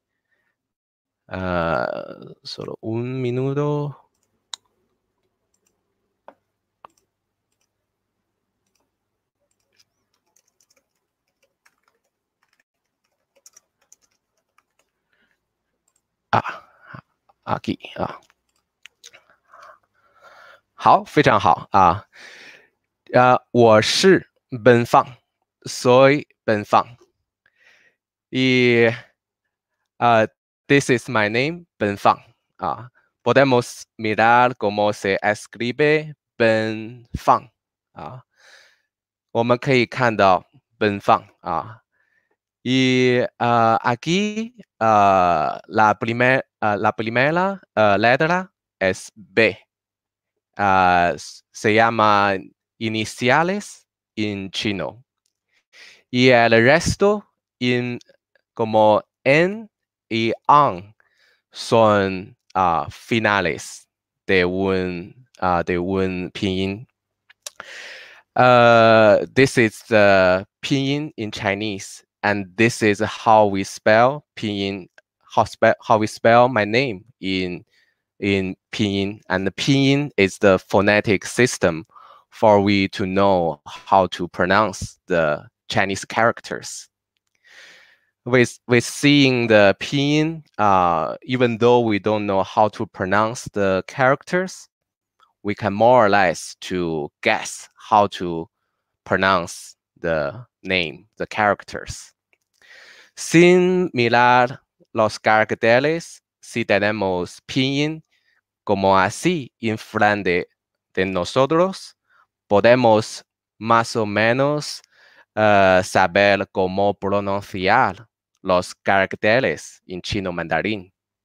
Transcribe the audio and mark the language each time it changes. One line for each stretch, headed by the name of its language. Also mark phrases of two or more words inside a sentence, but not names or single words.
Spanish: Solo un minuto. Aquí.
Chinese: 好，非常好啊。我是奔放，
Spanish: soy 奔放。
English: Y this is my name,
Spanish: 奔放啊。Podemos mirar cómo se escribe 奔放啊。
Chinese: 我们可以看到奔放啊。
Spanish: Y aquí la primera letra es B. Se llama iniciales en chino. Y el resto como en y an son finales de un pinyin.
English: This is the pinyin in Chinese, and this is how we spell pinyin, how we spell my name in pinyin. And the pinyin is the phonetic system for we to know how to pronounce the Chinese characters. With seeing the pinyin, even though we don't know how to pronounce the characters, we can more or less to guess how to pronounce the name, the characters.
Spanish: Sin mirar los caracteres, si tenemos pinyin como así enfrente de nosotros, podemos más o menos saber cómo pronunciar los caracteres en chino mandarín.